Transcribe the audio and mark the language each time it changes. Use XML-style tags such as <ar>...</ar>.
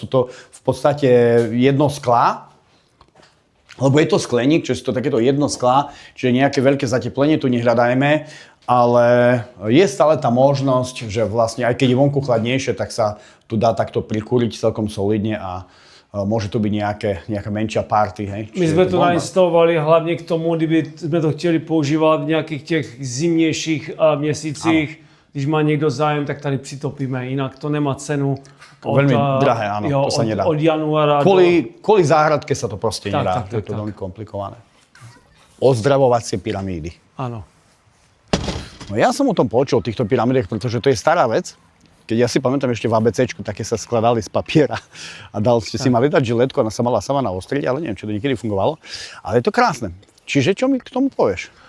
<sk>Sú to v podstate jedno sklá, lebo je to skleník, čiže sú to takéto jedno sklá, čiže nejaké veľké zateplenie tu nehľadajme, ale je stále tá možnosť, že vlastne aj keď je vonku chladnejšie, tak sa tu dá takto prikúriť celkom solidne a môže to byť nejaká menšia party. Hej?</sk> <cs>My jsme to nainstalovali hlavně k tomu, kdyby jsme to chtěli používat v nějakých těch zimnějších měsících. Ano. Když má někdo zájem, tak tady přitopíme, jinak to nemá cenu.</cs> <sk>Veľmi drahé, áno, to sa nedá. Od januára Kvôli záhradke sa to proste nedá, tak, je to veľmi komplikované. Ozdravovacie pyramídy. Áno. No ja som o tom počul, o týchto pyramídach, pretože to je stará vec. Keď ja si pamätám ešte v ABCčku, také sa skladali z papiera a si mali dať žiletku a ona sa mala sama naostriť, ale neviem, či to niekedy fungovalo. Ale je to krásne. Čiže čo mi k tomu povieš?</sk>